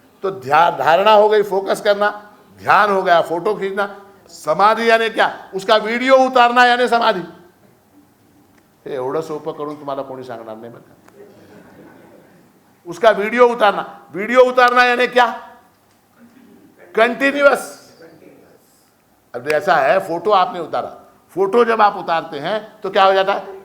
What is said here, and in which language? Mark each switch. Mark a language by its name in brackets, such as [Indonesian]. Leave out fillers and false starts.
[Hindi] तो धारणा हो गई फोकस करना, ध्यान हो गया फोटो खींचना, समाधि यानी क्या? उसका वीडियो उतारना यानी समाधि। [Marathi] हे एवढं सोपं करून तुम्हाला कोणी सांगणार नाही बरं. [Hindi] उसका वीडियो उतारना यानी क्या? कंटिन्यूअस. अब ऐसा है, फोटो आपने उतारा, फोटो जब आप उतारते हैं तो क्या हो जाता है?